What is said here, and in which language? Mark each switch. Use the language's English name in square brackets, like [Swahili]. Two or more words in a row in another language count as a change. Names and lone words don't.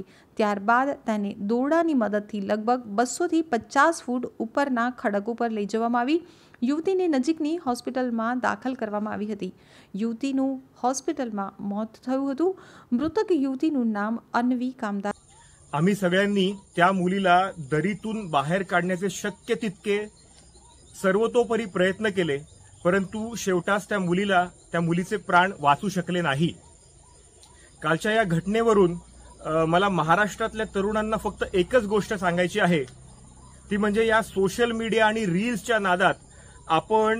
[Gujarati] ત્યારબાદ તેને દોરડાની મદદથી લગભગ 200 થી 50 ફૂટ ઉપરના ખડક ઉપર લઈ જવામાં આવી। યુવતીને નજીકની હોસ્પિટલમાં દાખલ કરવામાં આવી હતી। યુવતીનું હોસ્પિટલમાં મોત થયું હતું। મૃતક યુવતીનું નામ અન્વી કામદાર। [Marathi] आम्ही सगळ्यांनी त्या मुलीला दरीतून बाहेर काढण्याचे शक्य तितके सर्वतोपरी प्रयत्न केले, परंतु शेवटास त्या मुलीचे प्राण वाचू शकले नाही। कालच्या या घटनेवरून मला महाराष्ट्रातल्या तरुणांना फक्त एकच गोष्ट सांगायची आहे, ती म्हणजे या [English] social media [Marathi] आणि रील्सच्या नादात आपण